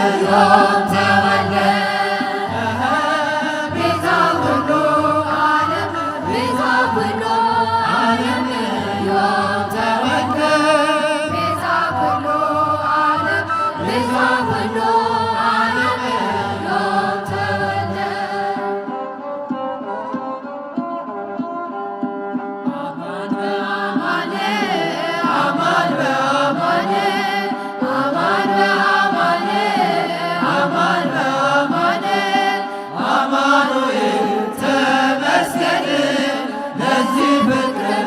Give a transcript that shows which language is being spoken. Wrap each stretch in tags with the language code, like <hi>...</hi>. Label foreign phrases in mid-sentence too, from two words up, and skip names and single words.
<gez>ዮም ተወልደ ቤዛ ኩሉ ዓለም ቤዛ ኩሉ ዓለም ዮም ተወልደ ቤዛ ኩሉ ዓለም ቤዛ ኩሉ ዓለም ዮም ተወልደ አማን በአማን አማን በአማን አማን በአማን አማን በአማን</gez> <am>አማኑኤል ተመስገን ለዚህ ፍቅር</am>